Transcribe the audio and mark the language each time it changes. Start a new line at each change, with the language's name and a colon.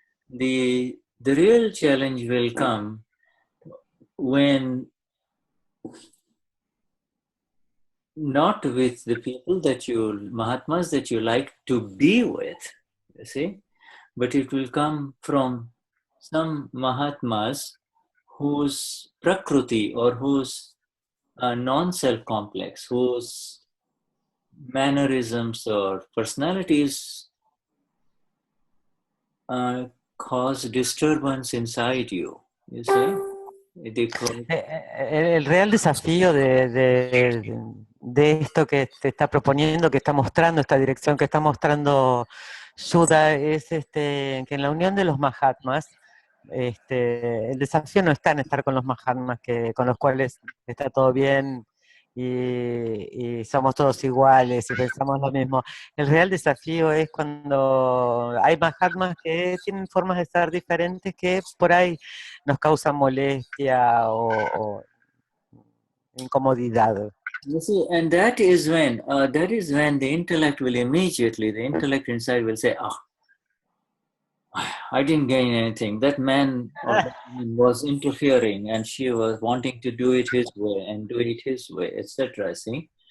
English: The real challenge will come when not with the people Mahatmas that you like to be with, you see, but it will come from some Mahatmas whose Prakriti or whose non-self complex, whose mannerisms or personalities cause disturbance inside you, you see.
Spanish: El real desafío de esto que te está proponiendo, que está mostrando, esta dirección que está mostrando Shuddha, es que en la unión de los Mahatmas, el desafío no está en estar con los Mahatmas con los cuales está todo bien y somos todos iguales y pensamos lo mismo. El real desafío es cuando hay Mahatmas que tienen formas de ser diferentes que por ahí nos causan molestia o incomodidad.
English: You see, and that is when the intellect inside will say, oh, I didn't gain anything. That man or that woman was interfering and she was wanting to do it his way and do it his way, etc. See?